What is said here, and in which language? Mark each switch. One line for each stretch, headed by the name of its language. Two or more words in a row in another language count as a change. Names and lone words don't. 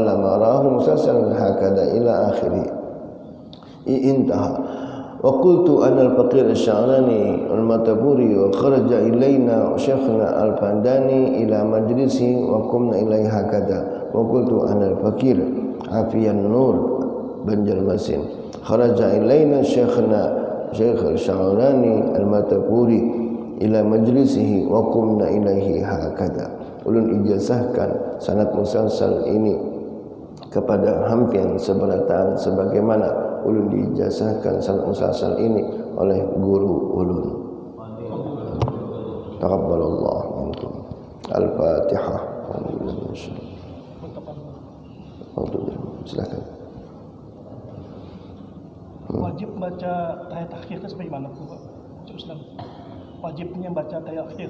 Arabic: ما راه مسلسلا هكذا إلى آخره انتهى وقلت أنا الفقير الشعراني المتبوري وخرج إلينا شيخنا الفنداني إلى مجلسه وقمنا إليه هكذا وقلت أنا الفقير عافية النور بنجرمسين خرج إلينا شيخنا شيخ الشعراني المتبوري إلى مجلسه وقمنا إليه هكذا.
Banjar: Ulun ijazahkan sanad musalsal ini kepada hampian seberatan sebagaimana ulun diijazahkan sanad musalsal ini oleh guru ulun.
Arabic: تقبل الله منكم.
Banjar: Al-Fatihah. Silakan. Wajib baca tahiyat akhir itu sebagaimana Pak? Islam. Wajibnya baca tahiyat akhir.